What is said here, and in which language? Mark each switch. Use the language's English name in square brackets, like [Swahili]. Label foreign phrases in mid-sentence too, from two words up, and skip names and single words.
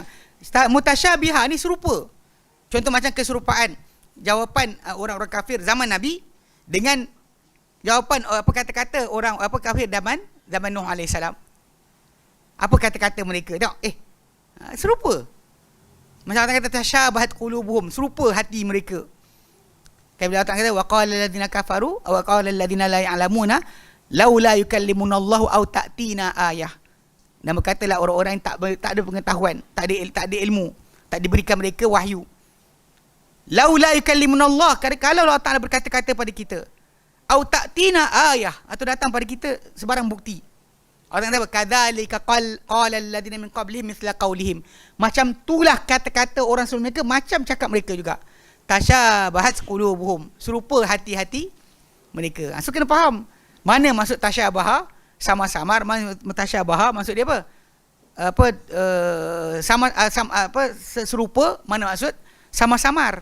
[Malay] Mutasyabihat ni serupa. Contoh macam keserupaan jawapan orang-orang kafir zaman Nabi dengan jawapan apa kata-kata orang apa kafir zaman Nuh AS. Apa kata-kata mereka? Tengok, serupa. Macam orang kata [Arabic] تشابهت قلوبهم, [Malay] serupa hati mereka. Kan bila Allah kata [Arabic] وقال الذين كفروا وقال الذين لا يعلمون لولا يكلمنا الله أو تأتينا آية. [Malay] Dan berkatalah orang-orang yang tak ada pengetahuan, tak ada ilmu, tak diberikan mereka wahyu. [Arabic] لولا يكلمنا الله, [Malay] kalau Allah Ta'ala berkata-kata pada kita, [Arabic] أو تأتينا آية, [Malay] atau datang pada kita sebarang bukti. Allah kata [Arabic] كذلك قال الذين من قبلهم مثل قولهم. [Malay] Macam itulah kata-kata orang sebelum mereka, macam cakap mereka juga. [Arabic] تشابهت قلوبهم, [Malay] serupa hati-hati mereka. So kena faham mana maksud tasyabaha, sama-samar. Tasyabaha maksud dia apa? Serupa, mana maksud sama-samar.